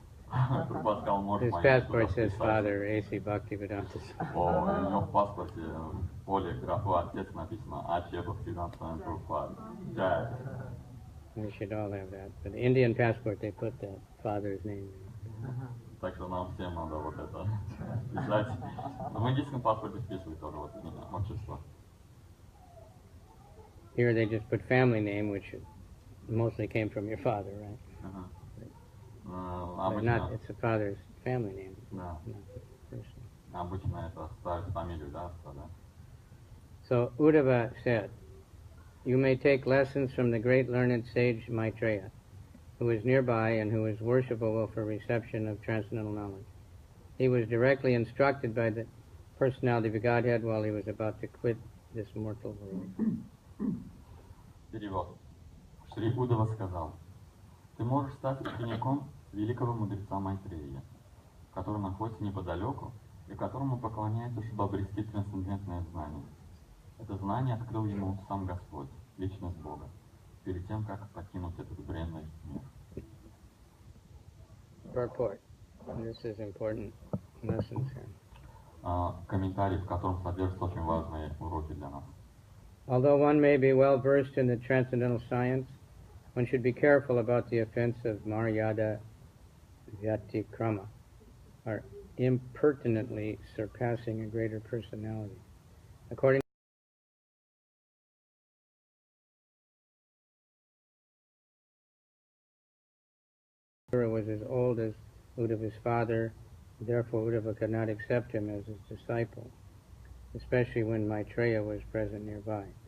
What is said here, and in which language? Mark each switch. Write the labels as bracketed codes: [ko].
[ru] Прабхупада сказал, можешь [en] His [ru] мое имя [en] passport [ru] туда [en] says [ru] вписать. [en] Father A.C. Bhaktivedanta. [ru] У него в паспорте в поле графу отец написано А.Ч. Бхактивиданта Свами Прабхупада. Джай. [en] We should all have that. But the Indian passport, they put the father's name. [ru] Так что нам всем надо вот это писать. В индийском паспорте вписывают тоже вот имя, отчество. [en] Here they just put family name, which mostly came from your father, right? [ru] Ага. [en] But not, it's the father's family name, [ru] Да. [en] not the person. [ru] Обычно это ставят фамилию, да, отца, да? [en] So Uddhava said, "You may take lessons from the great learned sage Maitreya, who is nearby and who is worshipable for reception of transcendental knowledge. He was directly instructed by the personality of the Godhead while he was about to quit this mortal world." [ru] Перевод. Шри Удава сказал: ты можешь стать учеником великого мудреца Майтрея, который находится неподалеку и которому поклоняется, чтобы обрести трансцендентное знание. Это знание открыл ему сам Господь, личность Бога, перед тем, как покинуть этот бренный мир. [en] Purport. This is important lessons here. [ru] Комментарий, в котором содержатся очень важные уроки для нас. [en] Although one may be well versed in the transcendental science, one should be careful about the offense of maryādā-vyatikrama, or impertinently surpassing a greater personality. According Srila was as old as Uddhava's father, therefore Uddhava could not accept him as his disciple, especially when Maitreya was present nearby.